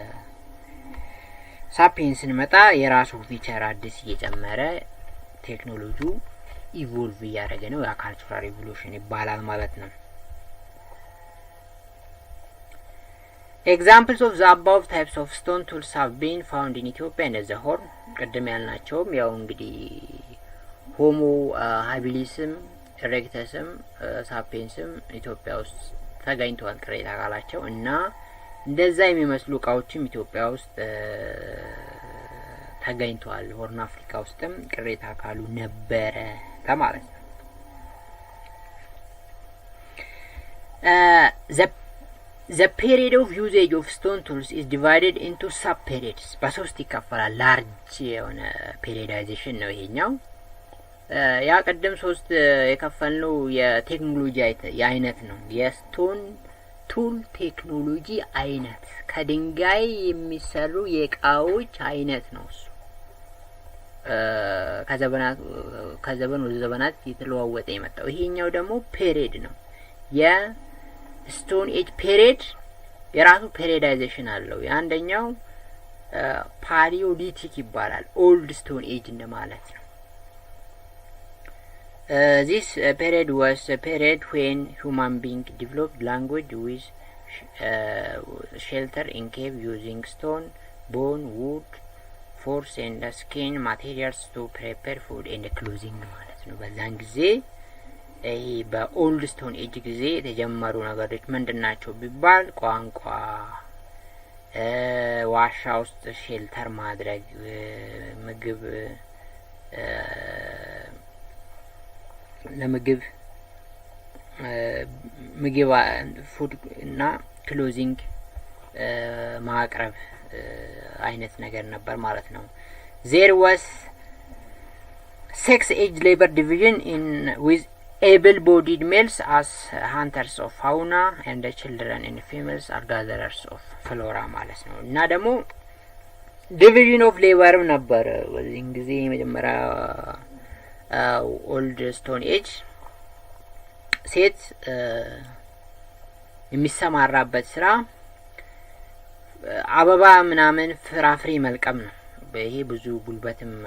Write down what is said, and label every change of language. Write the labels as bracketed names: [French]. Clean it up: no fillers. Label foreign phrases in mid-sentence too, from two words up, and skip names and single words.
[Amharic] ሳፒንስ ስንመጣ የራሱ ፊቸር አዲስ እየጨመረ ቴክኖሎጂው ኢቮልቭ እያደረገ ነው ያ [English] cultural revolution [Amharic] ይባላል ማለት ነው [English] Examples of the above types of stone tools have been found in Ethiopia and the Horn. [Amharic] ቀደም ያልናቸውም ያው እንግዲህ ሆሞ ሃቢሊስም ኢሬክተስም ሳፒንስም ኢትዮጵያ ውስጥ ተገኝተዋል ቅሬታ አካላቸው እና እንደዛ የሚመስሉ እቃዎችም ኢትዮጵያ ውስጥ ተገኝተዋል ሆርን አፍሪካ ውስጥም ቅሬታ አካሉ ነበረ ለማለት ነው [English] The period of usage of stone tools is divided into sub-periods. [Amharic] በሶስት ይከፈላል large የሆነ periodization ነው ይሄኛው ያ ቀደም ሶስት የከፈልነው የቴክኖሎጂ አይነት ነው [English] stone tool technology [Amharic] አይነት ከድንጋይ የሚሰሩ የእቃዎች አይነት ነው እሱ ከዘመን ወደ ዘመናት የተለዋወጠ የመጣው ይሄኛው ደግሞ ፔሪድ ነው [English] stone age period [Amharic] የራሱ ፔሪዳይዜሽን አለው የአንደኛው ፓሊዮሊቲክ ይባላል [English] old stone age [Amharic] እንደማለት ነው [English] this period was a period when human being developed language with shelter in cave using stone, bone, wood, force and skin materials to prepare food and clothing [Amharic] ማለት ነው በዛን ጊዜ ይሄ [English] old stone age [Amharic] ጊዜ የተጀመሩ ነገሮች ምንድናቸው ቢባል ቋንቋ ዋሻ ውስጥ ሼልተር ማድረግ ምግብ ለምግብ ፉድ እና ክሎዚንግ ማቅረብ አይነት ነገር ነበር ማለት ነው there [English] was sex age labor division in with able-bodied males as hunters of fauna and the children and females are gatherers of flora [Amharic] ማለት ነው እና ደግሞ [English] division of labor [Amharic] ነበር በዚህ ጊዜ መጀመሪያ [English] old stone age [Amharic] ሴት የሚሰማራበት ስራ አበባ ምናምን ፍራፍሬ መልቀም ነው በይሄ ብዙ ጉልበትም